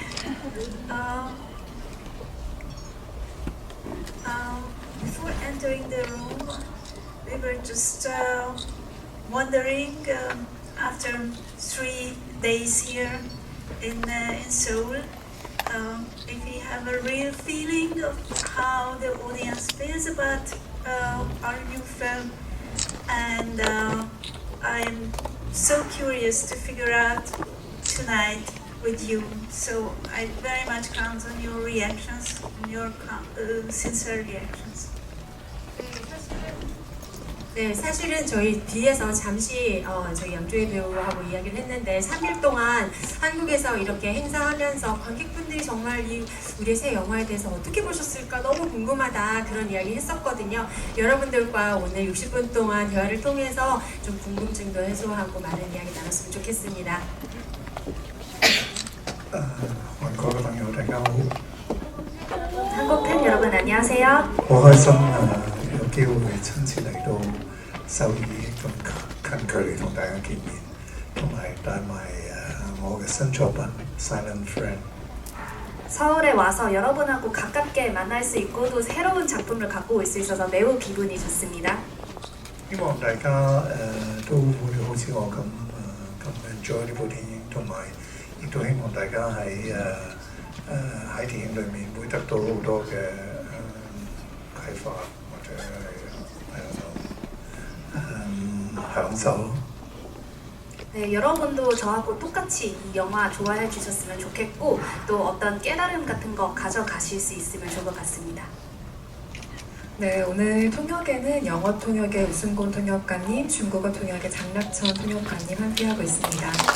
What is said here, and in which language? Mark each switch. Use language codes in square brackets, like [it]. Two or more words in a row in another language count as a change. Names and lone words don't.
[en] Before entering the room, we were just wondering, after 3 days here in Seoul, if we have a real feeling of how the audience feels about our new film, and I'm so curious to figure out tonight with you. So I very much count on your reactions, on your sincere reactions. [ko] 네, 사실은 저희 뒤에서 잠시 저희 양조희 배우하고 이야기를 했는데 3일 동안 한국에서 이렇게 행사하면서 관객분들이 정말 우리의 새 영화에 대해서 어떻게 보셨을까 너무 궁금하다 그런 이야기 했었거든요. 여러분들과 오늘 60분 동안 대화를 통해서 좀 궁금증도 해소하고 많은 이야기 나눴으면 좋겠습니다. [yue] 韓國嘅朋友大家好， [ko] 한국 팬 여러분 안녕하세요. [yue] 好開心有機會親自嚟到首爾咁近距離同大家見面，同埋帶埋我嘅新作品《Silent Friend》。 [ko] 서울에 와서 여러분하고 가깝게 만날 수 있고 또 새로운 작품을 갖고 올 수 있어서 매우 기분이 좋습니다. [yue] 希望大家都會好似我咁enjoy 呢部電影，同埋亦都希望大家喺電影裏面會得到好多嘅啟發或者享受。 [ko] 네, 여러분도 저하고 똑같이 이 영화 좋아해 주셨으면 좋겠고 또 어떤 깨달음 같은 거 가져가실 수 있으면 좋을 것 같습니다. 네, 오늘 통역에는 영어 통역의 우승곤 통역가님, 중국어 통역의 장락천 통역가님 함께하고 있습니다.